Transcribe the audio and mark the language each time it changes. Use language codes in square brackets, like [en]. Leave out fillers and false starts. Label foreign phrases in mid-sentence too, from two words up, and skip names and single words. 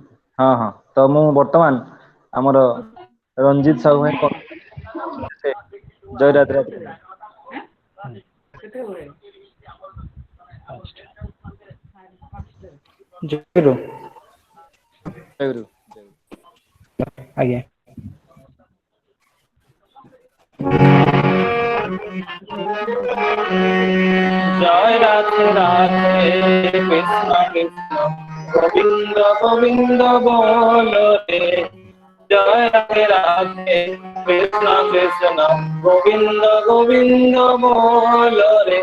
[or] ହଁ ହଁ, ତ ମୁଁ ବର୍ତ୍ତମାନ ଆମର ରଞ୍ଜିତ ସାହୁ ଭାଇ ଜୟ ରାଧେ ରାଧେ। ଜୟ ଗୁରୁ। ଜୟ ଗୁରୁ। ଆଜ୍ଞା। [bn] জয় রাধে রাধে কৃষ্ণ কৃষ্ণ গোবিন্দ গোবিন্দ বল রে। জয় রাধে রাধে কৃষ্ণ কৃষ্ণ গোবিন্দ গোবিন্দ বল রে।